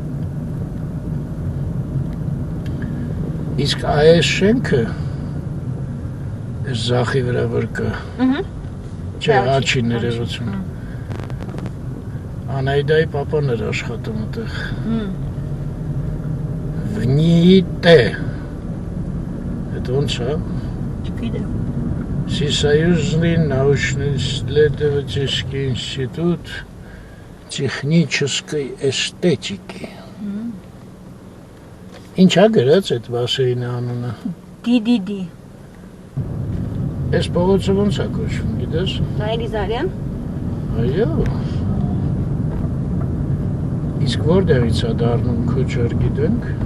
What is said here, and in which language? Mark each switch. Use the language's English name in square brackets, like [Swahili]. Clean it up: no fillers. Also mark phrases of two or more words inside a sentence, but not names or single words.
[Armenian] Իսկ այս շենքը այս զախի վրա որ կա։ Չէ, աչի ներևություն։ Անայդայի պապան էր աշխատում այդտեղ։ Վնիտե։ [Russian] Это он что? [Armenian] Չգիտեմ։ [Russian] Всесоюзный научно-исследовательский институт технической эстетики. [Armenian] Ինչ է գրած այդ բասեինի անունը։ DDD։ Այս փողոցը ոնց է կոչվում, գիտես։ Նայրիզարյան։ Այո։ Իսկ որտեղից է դառնում Քոչար գիտենք։